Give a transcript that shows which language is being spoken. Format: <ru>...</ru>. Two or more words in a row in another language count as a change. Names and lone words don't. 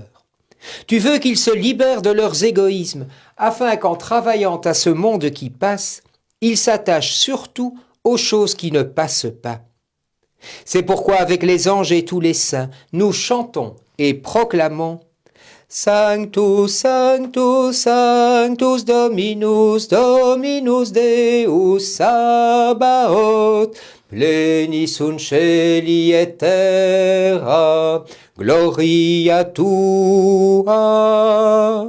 <fr>Tu veux qu'ils se libèrent de leurs égoïsmes, afin qu'en travaillant à ce monde qui passe, ils s'attachent surtout aux choses qui ne passent pas. C'est pourquoi avec les anges et tous les saints, nous chantons et proclamons</fr> <la>Sanctus, Sanctus, Sanctus Dominus, Dominus Deus Sabaoth, plenis sunt celi et terra, gloria tua.</la>